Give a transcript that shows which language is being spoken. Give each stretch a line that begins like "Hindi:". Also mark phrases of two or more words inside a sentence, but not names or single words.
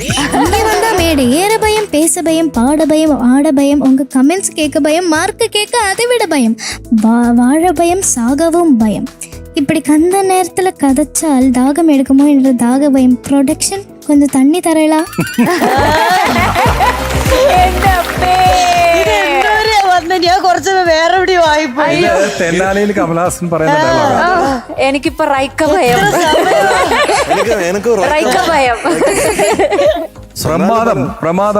Tamil: இங்கே வந்தா மேடை ஏற பயம், பேச பயம், பாட பயம், ஆட பயம், உங்க கமெண்ட்ஸ் கேட்க பயம், மார்க்கு கேட்க அதை விட பயம், வாழ பயம், சாகவும் பயம். இப்படி கந்த நேரத்துல கதைச்சால் தாகம் எடுக்குமோ என்ற தாக பயம். ப்ரொடக்ஷன் கொஞ்சம் தண்ணி தரலா?
Malayalam: ഞാൻ കുറച്ച് വേറെ എവിടെയോ ആയിപ്പോയി. തെന്നാലിയിൽ കമലഹാസൻ പറയുന്ന എനിക്കിപ്പോ റൈക്ക ഭയം. റൈക്ക ഭയം. പ്രമാദം.